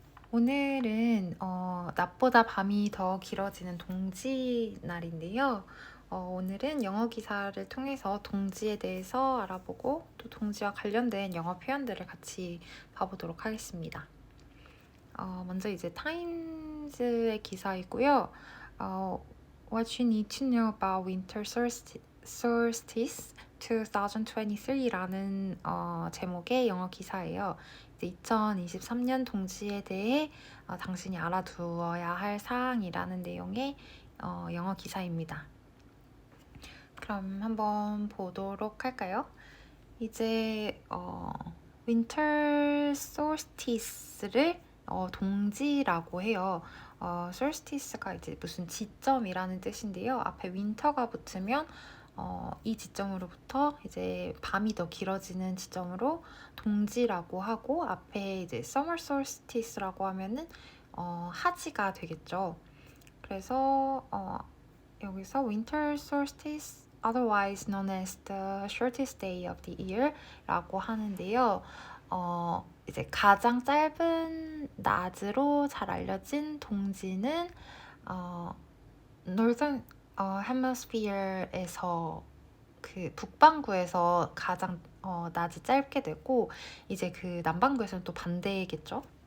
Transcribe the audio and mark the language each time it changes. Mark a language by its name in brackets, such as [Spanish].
[Korean] 오늘은 낮보다 밤이 더 길어지는 동지 날인데요. 오늘은 영어 기사를 통해서 동지에 대해서 알아보고 또 동지와 관련된 영어 표현들을 같이 봐보도록 하겠습니다. 먼저 이제 타임즈의 기사이고요. [English] What you need to know about winter solstice 2023 [Korean] 라는 제목의 영어 기사예요. 이제 2023년 동지에 대해 당신이 알아두어야 할 사항이라는 내용의 영어 기사입니다. 그럼 한번 보도록 할까요? 이제 winter solstice를 동지라고 해요. solstice가 이제 무슨 지점이라는 뜻인데요. 앞에 winter가 붙으면 이 지점으로부터 이제 밤이 더 길어지는 지점으로 동지라고 하고 앞에 이제 summer solstice라고 하면은 하지가 되겠죠. 그래서 여기서 [English] winter solstice, otherwise known as the shortest day of the year [Korean] 라고 하는데요. 이제 가장 짧은 낮으로 잘 알려진 동지는 northern hemisphere에서 그 북반구에서 가장 낮이 짧게 되고 이제 그 남반구에서는 또 반대겠죠.